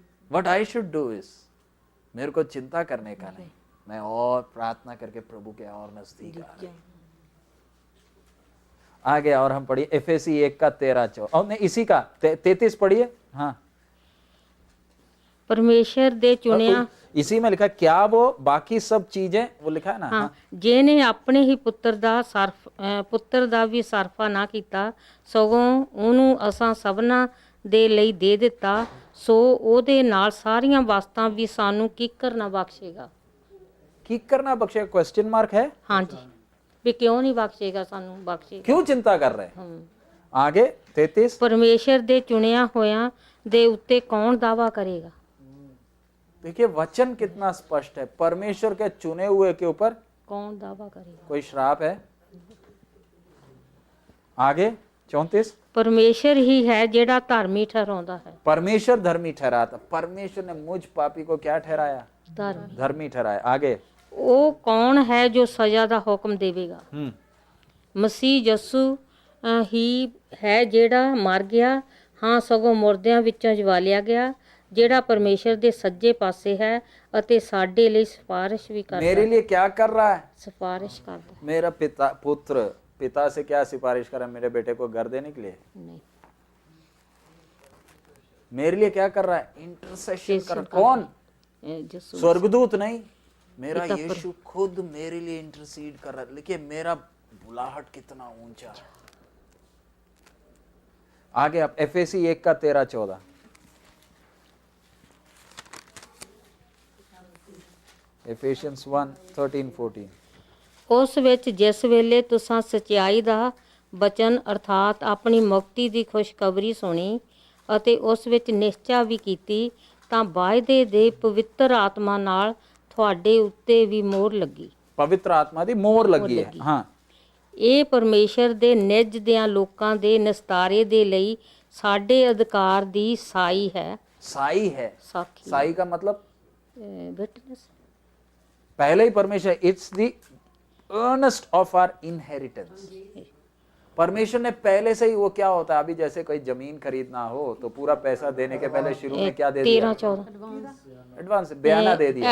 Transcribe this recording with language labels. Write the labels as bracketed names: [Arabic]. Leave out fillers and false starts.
[English] what I should do is, [Hindi] मेरे को चिंता करने का नहीं, मैं और प्रार्थना करके प्रभु के और नजदीक आ रहे। आगे और हम पढ़िए एफएसी 1 का 13-14, और नहीं इसी का 33 पढ़िए। हाँ, [Punjabi] परमेश्वर दे चुनिया, [Hindi] इसी में लिखा क्या, वो बाकी सब चीजें वो लिखा है ना। [Punjabi] हाँ, जेने अपने ही पुੱਤਰ ਦਾ ਵੀ ਸਰਫਾ ਨਾ ਕੀਤਾ, ਸਗੋਂ ਉਹਨੂੰ ਅਸਾਂ ਸਭਨਾਂ ਦੇ ਲਈ ਦੇ ਦਿੱਤਾ, ਸੋ ਉਹਦੇ ਨਾਲ ਸਾਰੀਆਂ ਵਸਤਾਂ ਵੀ ਸਾਨੂੰ ਕਿੱਕਰ ਨਾ ਬਖਸ਼ੇਗਾ। [Hindi] किकर ना बख्शेगा, क्वेश्चन मार्क है। हाँ जी, भी क्यों नहीं बख्शेगा, [Punjabi] सानू बख्शेगा, [Hindi] क्यों चिंता कर रहे हैं। आगे 33, [Punjabi] परमेश्वर दे चुनिया होया दे उत्ते कौन दावा करेगा। [Hindi] देखिए वचन कितना स्पष्ट है, परमेश्वर के चुने हुए के ऊपर कौन दावा करेगा, कोई श्राप है। आगे 34, [Punjabi] परमेश्वर ही है जेड़ा धर्मी ठहराਉਂਦਾ है। [Hindi] परमेश्वर धर्मी ठहराता, परमेश्वर ने मुझ पापी को क्या ठहराया, धर्मी ठहराया। आगे [Punjabi] ਉਹ ਕੌਣ ਹੈ ਜੋ ਸਜ਼ਾ ਦਾ ਹੁਕਮ ਦੇਵੇਗਾ। ਮਸੀਹ ਯਸੂ ਹੀ ਹੈ ਜਿਹੜਾ ਮਰ ਗਿਆ, ਹਾਂ ਸਗੋਂ ਮੁਰਦਿਆਂ ਵਿੱਚੋਂ ਜਵਾਲਿਆ ਗਿਆ, ਜਿਹੜਾ परमेश्वर ਦੇ ਸੱਜੇ ਪਾਸੇ ਹੈ ਅਤੇ ਸਾਡੇ ਲਈ ਸਿਫਾਰਿਸ਼ ਵੀ ਕਰਦਾ। [Hindi] मेरे लिए क्या कर रहा है, सिफारिश करता। मेरा पिता से क्या सिफारिश कर रहा है, मेरे बेटे को घर देने के लिए नहीं, मेरे लिए क्या कर रहा है, इंटरसेशन कर। कौन, स्वर्गदूत नहीं, मेरा यीशु खुद मेरे लिए इंटरसीड कर रहा है। देखिए मेरा बुलाहट कितना ऊंचा। आगे आप एफएसी 1 का 13-14, एफेसियंस 1:13-14। [Punjabi] ਉਸ ਵਿੱਚ ਜਿਸ ਵੇਲੇ ਤੁਸਾਂ ਸਚਾਈ ਦਾ ਬਚਨ ਅਰਥਾਤ ਆਪਣੀ ਮੁਕਤੀ ਦੀ ਖੁਸ਼ਖਬਰੀ ਸੁਣੀ ਅਤੇ ਉਸ ਵਿੱਚ ਨਿਸ਼ਚਾ ਵੀ ਕੀਤੀ, ਤਾਂ ਵਾਅਦੇ ਦੇ ਪਵਿੱਤਰ ਆਤਮਾ ਨਾਲ ਤੁਹਾਡੇ ਉੱਤੇ ਵੀ ਮੋਹਰ ਲੱਗੀ। [Hindi] पवित्र आत्मा दी मोहर लगी है। हाँ, [Punjabi] ਇਹ ਪਰਮੇਸ਼ਰ ਦੇ ਨਿੱਜ ਦਿਆਂ ਲੋਕਾਂ ਦੇ ਨਿਸਤਾਰੇ ਦੇ ਲਈ ਸਾਡੇ ਅਧਿਕਾਰ ਦੀ ਸਾਈ ਹੈ। [Hindi] साई है, [Punjabi] ਸਾਖੀ, [Hindi] साई का मतलब [English] Witness. [Hindi] पहले ही परमेश्वर, [English] It's the earnest of our inheritance. [Hindi] परमेश्वर ने पहले से ही, वो क्या होता है, अभी जैसे कोई जमीन खरीदना हो तो पूरा पैसा देने के पहले शुरू में क्या दे दिया, 13-14 एडवांस बयाना दे दिया।